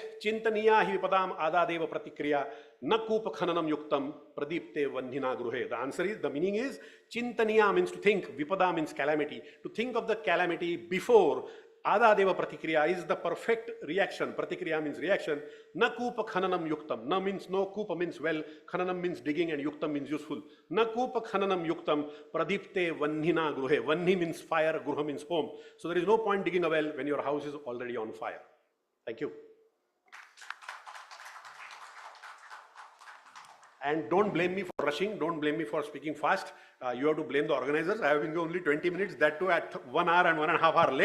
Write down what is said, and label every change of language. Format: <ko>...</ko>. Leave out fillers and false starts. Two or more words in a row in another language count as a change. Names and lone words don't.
<sa>चिन्तनीया हि विपदाम् आदावेव प्रतिक्रिया न कूप खननं युक्तं प्रदीप्ते वह्निना गृहे.</sa> <en>The answer is, the meaning is, chintaniya means to think, vipada means calamity. To think of the calamity before.</en> <sa>आदावेव प्रतिक्रिया</sa> <en>is the perfect reaction. Pratikriya means reaction.</en> <sa>न कूप खननं युक्तम्.</sa> <en>Na means no, kupa means well, khananam means digging, and yuktam means useful.</en> <sa>न कूप खननं युक्तं प्रदीप्ते वह्निना गृहे.</sa> <en>Vandhi means fire, gruha means home. So there is no point digging a well when your house is already on fire. Thank you. And don't blame me for rushing, don't blame me for speaking fast. You have to blame the organizers. I have been only 20 minutes, that too at 1 hour and 1.5 hours late.</en>